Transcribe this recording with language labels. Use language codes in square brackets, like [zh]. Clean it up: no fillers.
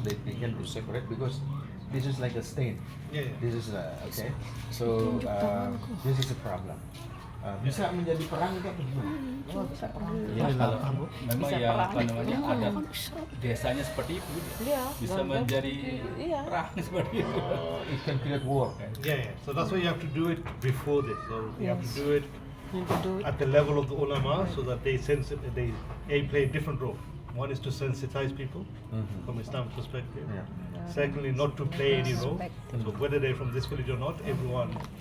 [en] They can do separate because this is like a stain. Yeah. This is okay. So this is a problem. [id] Bisa menjadi perang itu apa gimana? Ya, kalau memang yang apa namanya adat desanya seperti itu, bisa menjadi perang seperti itu. [en] It can create war. Yeah. So that's why you have to do it before this. So you have to do it at the level of the ulama so that they play a different role. One is to sensitize people from Islamic perspective. Yeah. Secondly, not to play any role. So whether they're from this village or not, everyone